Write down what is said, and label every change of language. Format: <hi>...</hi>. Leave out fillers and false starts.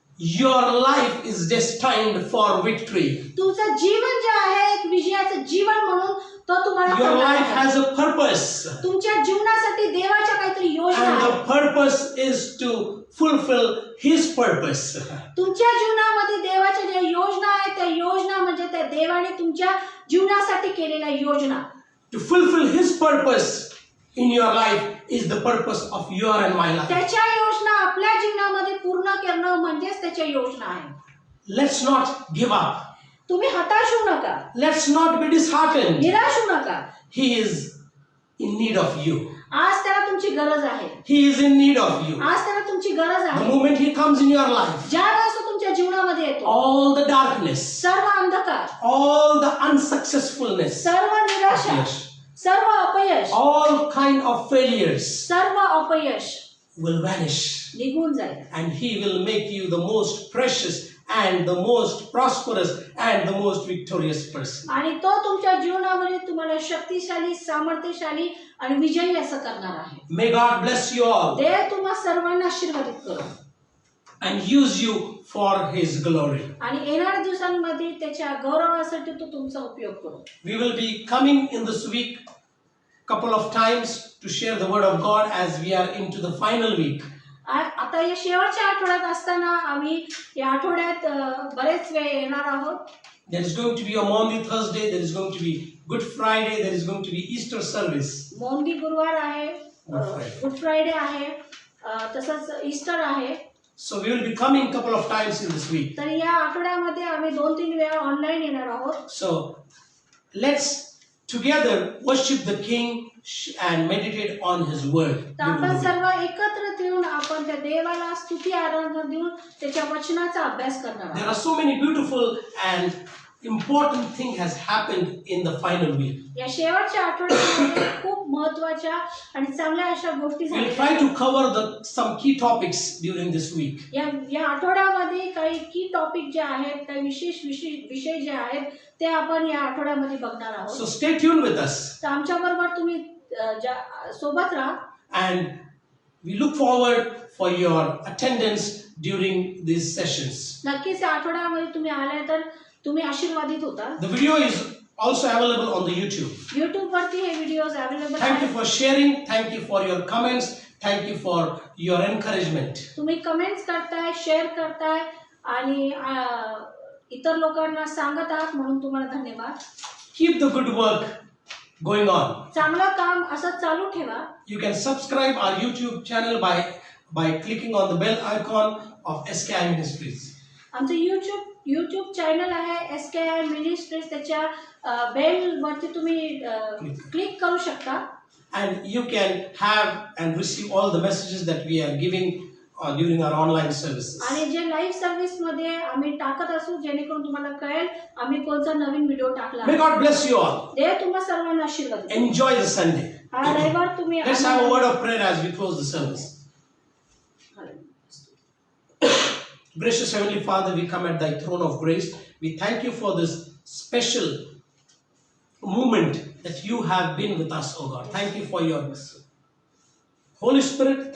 <en>Your life is destined for victory.</en> <mr>तुमचं जीवन जे आहे एक विजयाचं जीवन म्हणून तो तुम्हाला</mr> <en>Your</en> <mr>करणार</mr> <en>life</en> <mr>आहे.</mr> <en>has a purpose.</en> <mr>तुमच्या जीवनासाठी देवाच्या काहीतरी योजना</mr> <en>And</en> <mr>आहे.</mr> <en>the purpose is to fulfill His purpose.</en> <mr>तुमच्या जीवनामध्ये देवाच्या ज्या योजना आहेत त्या योजना म्हणजे त्या देवाने तुमच्या जीवनासाठी केलेल्या योजना.</mr> <en>To fulfill His purpose in your life is the purpose of your and my life.</en> <mr>त्याच्या योजना आपल्या जीवनामध्ये पूर्ण करणं म्हणजेच त्याच्या योजना आहे.</mr> <en>Let's not give up.</en> <mr>तुम्ही हताश होऊ नका,</mr> <en>Let's not be disheartened.</en> <mr>निराश होऊ नका.</mr> <en>He is in need of you.</en> <mr>आज त्याला तुमची गरज आहे.</mr> <en>He is in need of you.</en> <mr>आज त्याला तुमची गरज</mr> <en>The</en> <mr>आहे.</mr> <en>moment He comes in your life,</en> <mr>ज्या वेळेस तो तुमच्या जीवनामध्ये येतो,</mr> <en>all the darkness,</en> <mr>सर्व अंधकार,</mr> <en>all the unsuccessfulness,</en> <mr>सर्व निराशा,</mr> <en>yes,</en> <mr>सर्व अपयश,</mr> <en>all kind of failures</en> <mr>सर्व अपयश</mr> <en>will vanish,</en> <mr>निघून जाईल.</mr> <en>and He will make you the most precious and the most prosperous and the most victorious person.</en> <mr>आणि तो तुमच्या जीवनामध्ये तुम्हाला शक्तिशाली, सामर्थ्यशाली आणि विजयी असं करणार आहे.</mr> <en>May God bless you all</en> <mr>देव तुम्हा सर्वांना आशीर्वादित करो</mr> <en>and use you for His glory.</en> <mr>आणि येणाऱ्या दिवसांमध्ये त्याच्या गौरवासाठी तो तुमचा उपयोग करो.</mr> <en>We will be coming in this week couple of times to share the word of God as we are into the final week.</en> <mr>आता या शेवटच्या आठवड्यात असताना आम्ही या आठवड्यात बरेच वेळ येणार आहोत.</mr> <en>There is going to be a Maundy Thursday, there is going to be Good Friday, there is going to be Easter service.</en> <mr>मौंदी गुरुवार आहे, गुड फ्रायडे आहे, तसंच ईस्टर आहे.</mr> <en>So we will be coming couple of times in this week.</en> <mr>तर या आठवड्यामध्ये आम्ही 2-3 वेळा ऑनलाईन येणार आहोत.</mr> <en>So let's together worship the King and meditate on His word.</en> <mr>तर आपण सर्व एकत्र येऊन आपण त्या देवाला स्तुती आराधना देऊन त्याच्या वचनाचा अभ्यास करणार</mr> <en>There</en> <mr>आहोत.</mr> <en>are so many beautiful and important things has happened in the final week.</en> <mr>या शेवटच्या आठवड्यामध्ये खूप महत्त्वाच्या आणि चांगल्या अशा गोष्टी</mr> <en>We'll</en> <mr>झाल्या.</mr> <en>try to cover some key topics during this week.</en> <mr>या आठवड्यामध्ये काही</mr> <en>की टॉपिक</en> <mr>जे आहेत, काही विशेष विषय जे आहेत ते आपण या आठवड्यामध्ये बघणार आहोत.</mr> <en>So stay tuned with us</en> <mr>तर आमच्या बरोबर तुम्ही सोबत राहा</mr> <en>and we look forward for your attendance during these sessions.</en> <mr>नक्कीच या आठवड्यामध्ये तुम्ही आले तर तुम्ही आशीर्वादित होता.</mr> <en>The video is also available on the YouTube.</en> <mr>YouTube वरती हे व्हिडिओज अवेलेबल</mr> <en>Thank you</en> <mr>आहेत.</mr> <en>for sharing. Thank you for your comments. Thank you for your encouragement.</en> <mr>तुम्ही कमेंट्स करताय, शेअर करताय आणि इतर लोकांना सांगत आहात म्हणून तुम्हाला धन्यवाद.</mr> <en>Keep the good work going on.</en> <mr>चांगलं काम असं चालू ठेवा.</mr> <en>You can subscribe our YouTube channel by clicking on the bell icon of SKI Ministries.</en> <mr>आमचं YouTube चॅनल आहे SKI मिनिस्ट्रीज. त्याच्या बेल वरती तुम्ही क्लिक करू शकता.</mr> <en>And you can have and receive all the messages that we are giving during our online services.</en> <mr>आणि जे live service मध्ये आम्ही टाकत असू जेणेकरून तुम्हाला कळेल आम्ही कोणता नवीन व्हिडिओ टाकला.</mr> <en>May God bless you all.</en> <mr>देव तुम्हा सर्वांना आशीर्वाद देवो.</mr> <en>Enjoy the Sunday.</en> <mr>हा रविवार तुम्ही</mr> <en>Let's have a word of prayer as we close the service. Gracious Heavenly Father, we come at Thy throne of grace. We thank You for this special moment that You have been with us, O God. Thank You for Your Holy Spirit.</en>